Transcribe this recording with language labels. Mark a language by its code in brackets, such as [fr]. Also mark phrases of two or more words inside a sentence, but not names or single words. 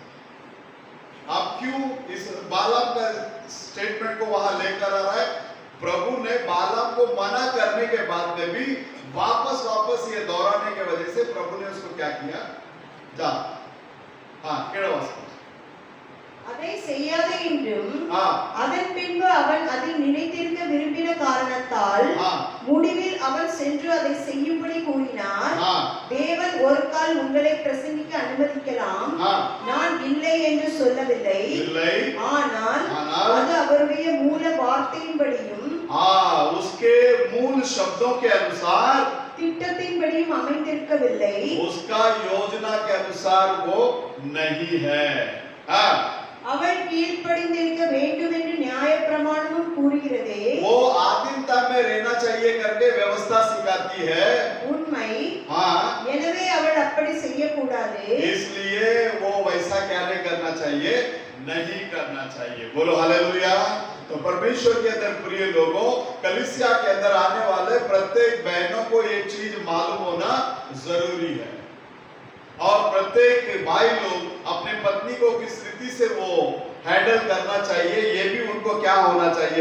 [hi] आप क्यों इस बालाम का स्टेटमेंट को वहां लेकर आ रहा है? प्रभु ने बालाम को मना करने के बाद में भी वापस ये दोहराने की वजह से प्रभु ने उसको क्या किया? जा, हाँ, केड़ा वास्ते [ta] அதை செய்யாதே என்றும் [hi] हाँ, [ta] அதன் பின்பு அவன் அதை நினைத்திருக்க விரும்பின காரணத்தால் [hi] हाँ, [ta] முடிவில் அவன் சென்று அதை செய்யும்படி கூறினார். [hi] हाँ, [ta] தேவன் ஒரு கால் உங்களை பிரசங்கிக்க அனுமதிக்கலாம், [hi] हाँ, [ta] நான் இல்லை என்று சொல்லவில்லை. இல்லை, ஆனால் ஆனால் அது அவருடைய மூல வார்த்தையின்படியும் [hi] हाँ, उसके मूल शब्दों के अनुसार, [ta] திட்டத்தின்படியும் அமைந்திருக்கவில்லை. [hi] उसका योजना के अनुसार वो नहीं है। हाँ, [ta] அவள் கீழ்ப்படிந்திருக்க வேண்டும் என்று நியாயப்பிரமாணமும் கூறுகிறதே. [hi] वो आदिमता में रहना चाहिए करके व्यवस्था सिखाती है। [ta] உண்மை. [hi] हाँ, [ta] எனவே அவள் அப்படி செய்யக்கூடாது. [hi] इसलिए वो वैसा क्या नहीं करना चाहिए? नहीं करना चाहिए। बोलो हालेलुया। तो परमेश्वर के अंदर प्रिय लोगों, कलीसिया के अंदर आने वाले प्रत्येक बहनों को ये चीज मालूम होना जरूरी है, और प्रत्येक भाई लोग अपने पत्नी को किस रीति से वो हैंडल करना चाहिए ये भी उनको क्या होना चाहिए?